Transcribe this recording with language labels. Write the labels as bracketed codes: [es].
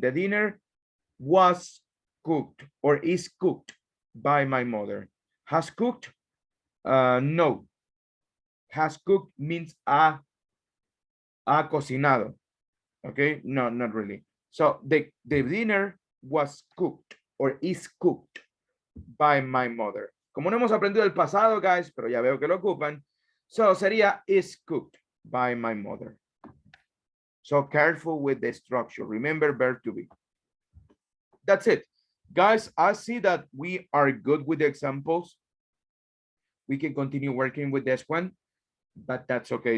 [en] The dinner was cooked or is cooked by my mother. Has cooked? No. Has cooked means [es] ha cocinado. [en] Okay, no, not really. So the dinner was cooked or is cooked by my mother. [es] Como no hemos aprendido el pasado, guys, pero ya veo que lo ocupan. [en] So [es] sería [en] is cooked by my mother. So careful with the structure. Remember verb to be. That's it. Guys, I see that we are good with the examples. We can continue working with this one, but that's okay.